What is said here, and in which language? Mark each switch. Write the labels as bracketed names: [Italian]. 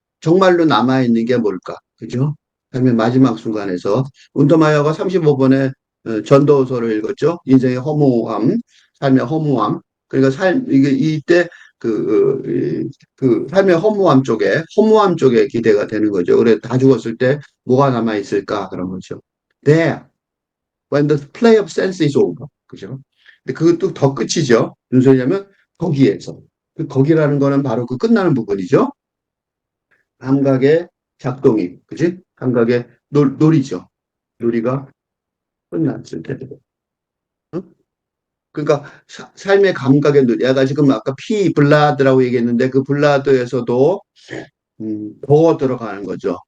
[Korean] 정말로 남아있는 게 뭘까? 그죠? 삶의 마지막 순간에서 운터마이어가 35번에 전도서를 읽었죠. 인생의 허무함, 삶의 허무함. 그러니까 이게 이때 그 삶의 허무함 쪽에 기대가 되는 거죠. 그래, 다 죽었을 때 뭐가 남아있을까? 그런 거죠. [English] There, when the play of sense is over. [Korean] 그죠? 근데 그것도 더 끝이죠. 무슨 소리냐면 거기에서. 그 거기라는 거는 바로 그 끝나는 부분이죠. 감각의 작동이, 그지? 감각의 놀이죠. 놀이가 끝났을 때. 응? 그러니까 삶의 감각의 놀이. 내가 지금 아까 블라드라고 얘기했는데 그 블라드에서도 더 들어가는 거죠.